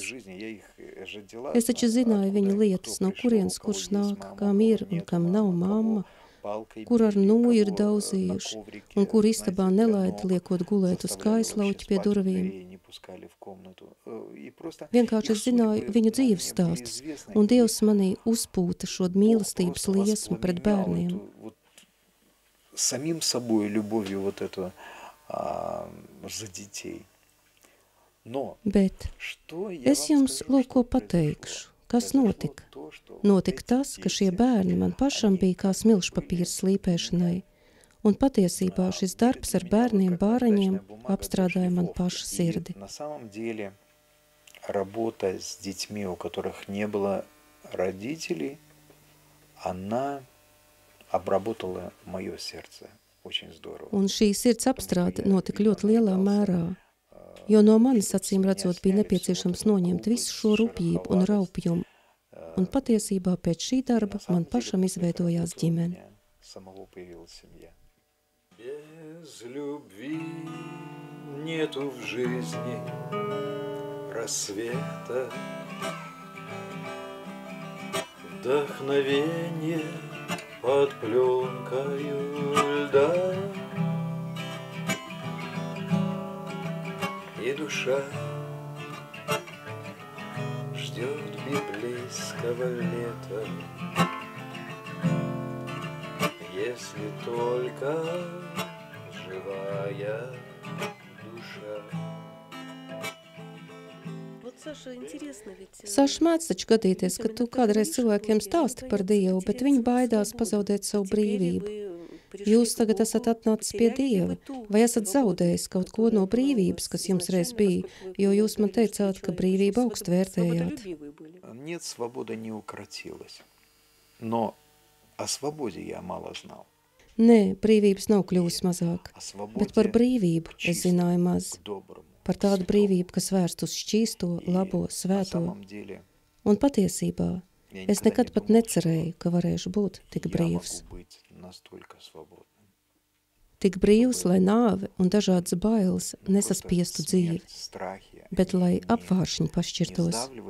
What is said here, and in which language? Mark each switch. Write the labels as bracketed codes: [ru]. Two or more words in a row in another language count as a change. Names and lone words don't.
[lv] Es taču zināju viņu lietas, no kurienes kurš nāk, kam ir un kam nav mamma, kur ar nūju ir daudzījuši, un kur istabā nelaida liekot gulēt uz kaislauķi pie durvīm. Vienkārši es zināju viņu dzīves stāstus, un Dievs manī uzpūta šo mīlestības liesmu pret bērniem. [ru] Самим собой любовью вот эту за детей. Но [lv] Bet es jums lūko pateikšu, kas notika. Notika tas, ka šie bērni man pašam bija kā smilšpapīrs slīpēšanai, un patiesībā šis darbs ar bērniem, bāreņiem apstrādāja man pašu sirdi. [ru] На самом деле работа с детьми, у которых не было родителей, она обработала мое сердце очень здорово. [lv] Un šī sirds apstrāde notika ļoti lielā mērā, jo no manis acīm redzot bija nepieciešams noņemt visu šo rupjību un raupjumu. Un patiesībā pēc šī darba man pašam izveidojās ģimene. [ru] Без любви нету в жизни рассвета, вдохновение под пленкою льда, и душа ждет библейского лета, если только живая душа. [lv] Saša, mēdz taču gadīties, ka tu kādreiz cilvēkiem stāsti par Dievu, bet viņi baidās pazaudēt savu brīvību. Jūs tagad esat atnācis pie Dieva, vai esat zaudējis kaut ko no brīvības, kas jums reiz bija, jo jūs man teicāt, ka brīvību augstu vērtējāt? [ru] Нет, свобода не укротилась, но о свободе я мало знал. [lv] Nē, brīvības nav kļūst mazāk, bet par brīvību es zināju maz. Par tādu brīvību, kas vērst uz šķīsto, labo, svēto. Un patiesībā es nekad pat necerēju, ka varēšu būt tik brīvs. Tik brīvs, lai nāve un dažādas bailes nesaspiestu dzīvi, bet lai apvāršņi pašķirtos.